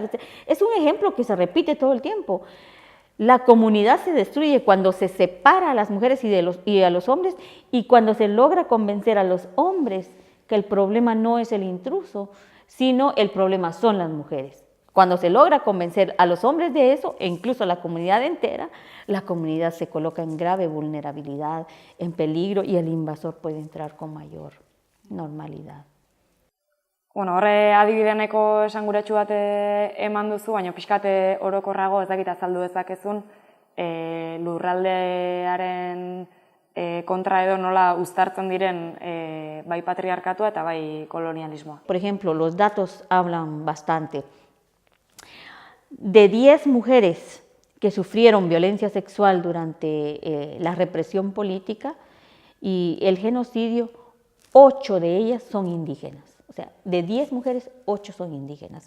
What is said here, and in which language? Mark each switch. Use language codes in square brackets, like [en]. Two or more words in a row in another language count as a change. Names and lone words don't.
[es] Es un ejemplo que se repite todo el tiempo. La comunidad se destruye cuando se separa a las mujeres y a los hombres, y cuando se logra convencer a los hombres que el problema no es el intruso, sino el problema son las mujeres. Cuando se logra convencer a los hombres de eso, e incluso a la comunidad entera, la comunidad se coloca en grave vulnerabilidad, en peligro, y el invasor puede entrar con mayor normalidad. [eu] Bueno, horre adibideneko esanguratsu bat eman duzu, baina pixkate orokorrago ez dakit azaldu dezakezun lurraldearen kontra edo nola uztartzen diren bai patriarkatua eta bai kolonialismoa. [es] Por ejemplo, los datos hablan bastante. De 10 mujeres que sufrieron violencia sexual durante la represión política y el genocidio, 8 de ellas son indígenas. O sea, de 10 mujeres, 8 son indígenas.